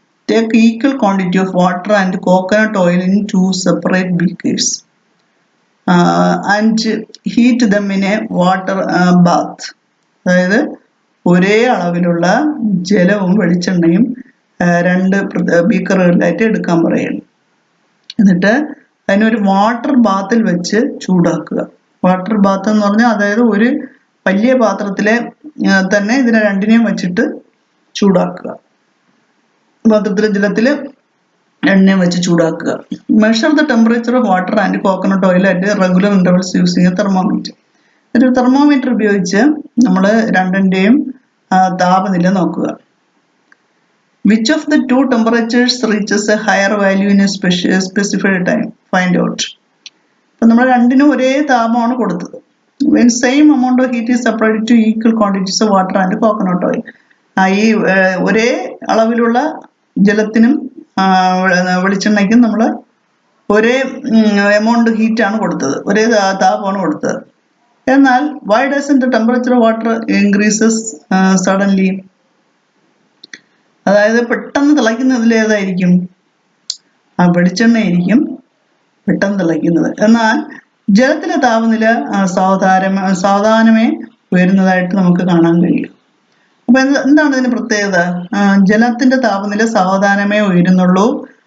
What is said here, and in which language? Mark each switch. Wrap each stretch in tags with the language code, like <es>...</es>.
<en>Take equal quantity of water and coconut oil in 2 separate beakers and heat them in a water bath.</en> <ml>അതായത് ഒരേ അളവിലുള്ള ജലവും വെളിച്ചെണ്ണയും 2 ബീക്കറുകളിലായിട്ട് എടുക്കാൻ പറയുന്നു. എന്നിട്ട് അതിനൊരു വാട്ടർ ബാത്തിൽ വെച്ച് ചൂടാക്കുക. വാട്ടർ ബാത്ത് എന്ന് പറഞ്ഞാൽ അതായത് ഒരു വലിയ പാത്രത്തിലെ തന്നെ ഇതിനെ രണ്ടിനെയും വെച്ചിട്ട് ചൂടാക്കുക. പാത്രത്തിലെ ജലത്തില് എണ്ണയും വെച്ച് ചൂടാക്കുക.</ml> <en>Measure the temperature of water and coconut oil at regular intervals using a thermometer.</en> <ml>ഒരു തെർമോമീറ്റർ ഉപയോഗിച്ച് നമ്മൾ രണ്ടിന്റെയും താപനില നോക്കുക.</ml> <en>Which of the 2 temperatures reaches a higher value in a specified time, find out.</en> <ml>അപ്പൊ നമ്മൾ രണ്ടിനും ഒരേ താപമാണ് കൊടുത്തത്.</ml> <en>When same amount of heat is separated to equal quantities of water and coconut oil.</en> <ml>ഈ ഒരേ അളവിലുള്ള ജലത്തിനും വെളിച്ചെണ്ണയ്ക്കും നമ്മൾ ഒരേ എമൗണ്ട് ഹീറ്റാണ് കൊടുത്തത്, ഒരേ താപമാണ് കൊടുത്തത്. എന്നാൽ</ml> <en>why doesn't the temperature of water increases suddenly?</en> <ml>അതായത് പെട്ടെന്ന് തിളയ്ക്കുന്നതിൽ ഏതായിരിക്കും? വെളിച്ചെണ്ണയായിരിക്കും പെട്ടെന്ന് തിളയ്ക്കുന്നത്. എന്നാൽ ജലത്തിലെ താപനില സാവധാനമേ ഉയരുന്നതായിട്ട് നമുക്ക് കാണാൻ കഴിയും. അപ്പൊ എന്താണ് ഇതിന് പ്രത്യേകത? ജലത്തിന്റെ താപനില സാവധാനമേ ഉയരുന്നുള്ളൂ.</ml>